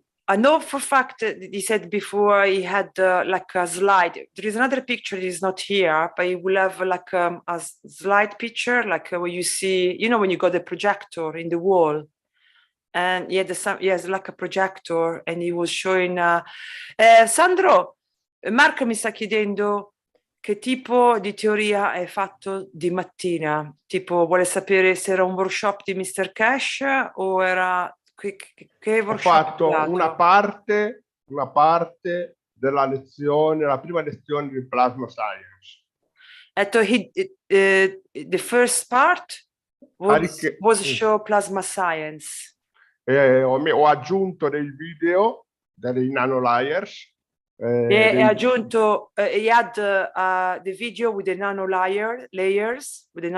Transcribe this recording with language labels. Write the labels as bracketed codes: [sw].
[en] I know for a fact that he said before he had like a slide. There is another picture that is not here, but he will have like a slide picture, like where you see, when you got the projector in the wall, and he has like a projector, and he was showing. [it] Sandro, Marco mi sta chiedendo che tipo di teoria hai fatto di mattina. Tipo, vuole sapere se era un workshop di Mr. Keshe o era che Ho fatto una parte della lezione, la prima lezione di Plasma Science. [en] The first part was show Plasma Science. [it] Ho aggiunto dei video dei nano-layers. E ha aggiunto, [en] he had the video with the layers,